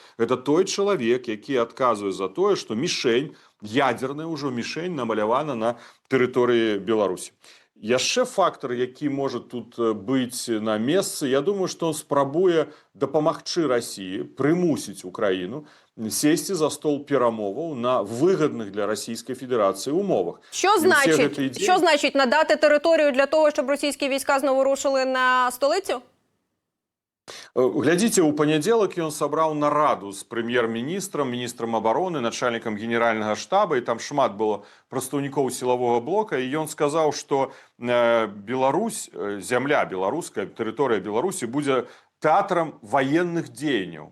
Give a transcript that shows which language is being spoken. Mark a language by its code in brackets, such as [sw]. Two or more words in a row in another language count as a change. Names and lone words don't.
[be] Гэта той чалавек, які адказвае за тое, што мішень, ядерная ўжо мішень намалявана на тэрыторыі Беларусі. Яшчэ фактор, які можа тут быць на месцы, я думаю, што он спрабуе дапамагчы Расіі, прымусіць Украіну сесці за стол перамоваў на выгадных для Расійскай Федерації умовах. [uk] Що значить надати територію для того, щоб російські війська знову рушили на столицю? [be] Глядзіце, у панядзелак ён сабраў нараду з прэм'ер-міністрам, міністрам абароны, начальнікам генеральнага штаба, і там шмат было прадстаўнікоў сілавога блока, і ён сказаў, што Беларусь, зямля беларуская, тэрыторыя Беларусі будзе тэатрам военных дзеянняў.